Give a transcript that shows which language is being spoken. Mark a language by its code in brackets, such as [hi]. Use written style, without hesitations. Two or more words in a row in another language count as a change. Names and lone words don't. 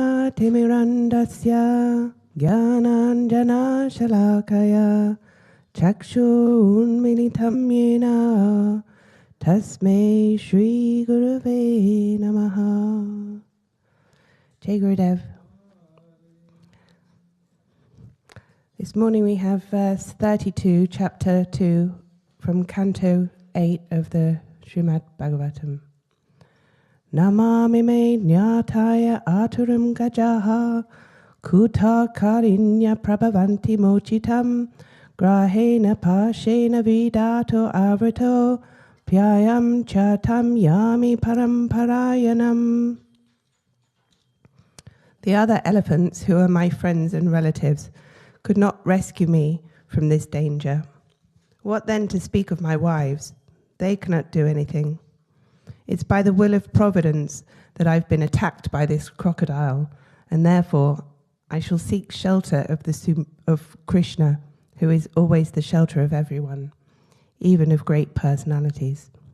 [sa] तिमिरान्धस्य ज्ञानाञ्जन शलाकया चक्षुरुन्मीलितं येन तस्मै श्री गुरवे नमः. जय गुरुदेव. [en] This morning we have verse 32, chapter 2, from Canto 8 of the Srimad Bhagavatam. [sa] नमामि मे ज्ञातय आतुरं गजाः कुतः करिण्यः प्रभवन्ति मोचितं ग्रहेण पाशेन विदतो अव्रतो प्यायं चतं यामि परम्परायणम्. [en] The other elephants, who are my friends and relatives, could not rescue me from this danger. What then to speak of my wives? They cannot do anything. It's by the will of Providence that I've been attacked by this crocodile, and therefore I shall seek shelter of Krishna, who is always the shelter of everyone, even of great personalities.